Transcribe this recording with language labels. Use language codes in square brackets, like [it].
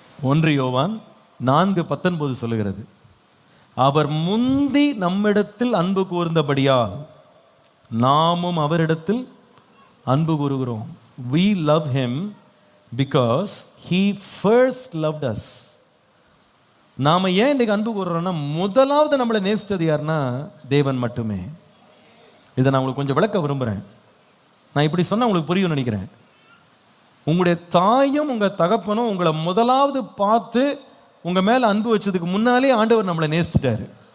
[ta] 1 யோவான் 4:19 சொல்லுகிறது, அவர் முந்தி நம்மிடத்தில் அன்பு கூர்ந்தபடியால் நாமும் அவரிடத்தில் அன்பு கூறுகிறோம். [en] We love him because he first loved us. [ta] நாம ஏன் இன்னைக்கு அன்பு கூறுறோம்னா, முதலாவது நம்மளை நேசிச்சது யாருன்னா தேவன் மட்டுமே. இதை நான் உங்களுக்கு கொஞ்சம் விளக்க விரும்புகிறேன். நான் இப்படி சொன்னால் உங்களுக்கு புரியும் நினைக்கிறேன். உங்களுடைய தாயும் உங்கள் தகப்பனும் உங்களை முதலாவது பார்த்து உங்கள் மேலே அன்பு வச்சதுக்கு முன்னாலே ஆண்டவர் நம்மளை நேசிச்சிட்டாரு.